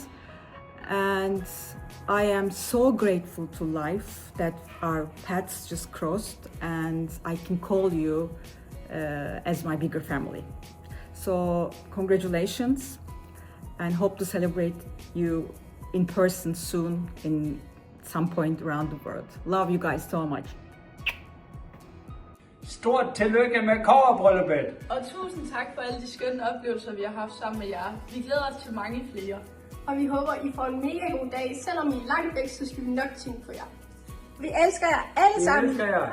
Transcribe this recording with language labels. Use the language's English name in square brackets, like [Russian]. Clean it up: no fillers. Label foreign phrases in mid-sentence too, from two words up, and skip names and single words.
[English] And I am so grateful to life that our paths just crossed, and I can call you as my bigger family. So congratulations, and hope to celebrate you in person soon in some point around the world. Love you guys so much. [Danish] Stort tillykke med kobberbrylluppet. Og tusind tak for alle de skønne oplevelser, vi har haft sammen med jer. Vi glæder os til mange flere. Og vi håber, I får en mega god dag. Selvom I er langt væk, så skal vi nok tænke på jer. Vi elsker jer alle sammen. Vi elsker jer.